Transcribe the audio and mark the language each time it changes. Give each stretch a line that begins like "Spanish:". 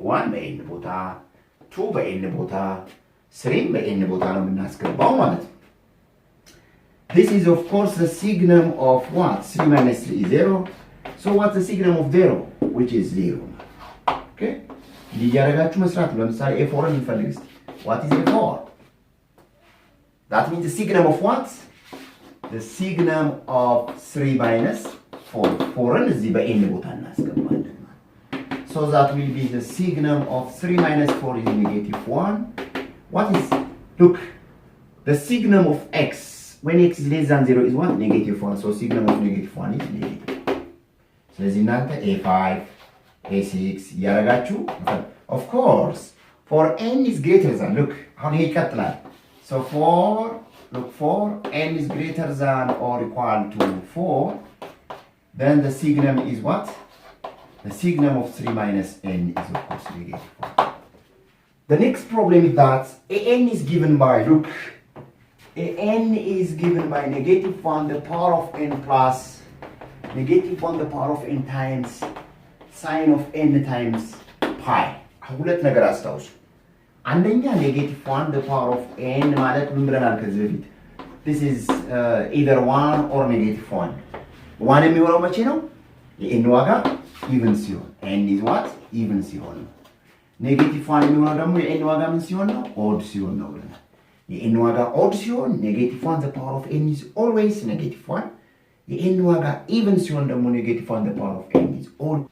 Amharic: 1 በኤን ቦታ 2 በኤን ቦታ 3 በኤን ቦታ ነው የምናስገባው ማለት ነው።
English: This is of course the signum of what? 3 minus 3 is 0. So what's the signum of 0? Which is 0. Okay?
Amharic: እያደረጋችሁ መስራት ነው። ለምሳሌ a4 እንፈልግ እስቲ።
English: What is a4? That means the signum of what? The signum of 3 minus 4.
Amharic: 4ን እዚህ በኤን ቦታ እናስገባለን።
English: So that will be the signum of 3 minus 4 is negative 1. What is, look, the signum of x when x is less than 0 is what? Negative 1. So signum of negative 1 is negative.
Amharic: ስለዚህ እናንተ a5 a6 እያደረጋችሁ
English: of course for n is greater than, look
Amharic: አሁን ይሄ ይቀጥላል.
English: So for n is greater than or equal to 4, then the signum is what? The signum of 3 minus n is of course negative 1. The next problem is that an is given by, look, an is given by negative 1 the power of n plus negative 1 the power of n times sine of n times pi.
Amharic: ሁለት ነገር አስታውሱ። አንደኛ negative 1 the power of n ማለት ምን ብለናል ከዚህ በፊት?
English: This is either 1 or negative 1.
Amharic: 1 የሚሆነው መቼ ነው? የn ዋጋ even ሲሆን
English: n is what?
Amharic: even ሲሆን ነው። negative 1 የሚሆነው ደግሞ የn ዋጋ ምን ሲሆን ነው? odd ሲሆን ነው ብለናል። የn ዋጋ odd ሲሆን
English: negative 1 the power of n is always negative 1.
Amharic: የn ዋጋ even ሲሆን ደግሞ
English: negative 1 the power of n is odd.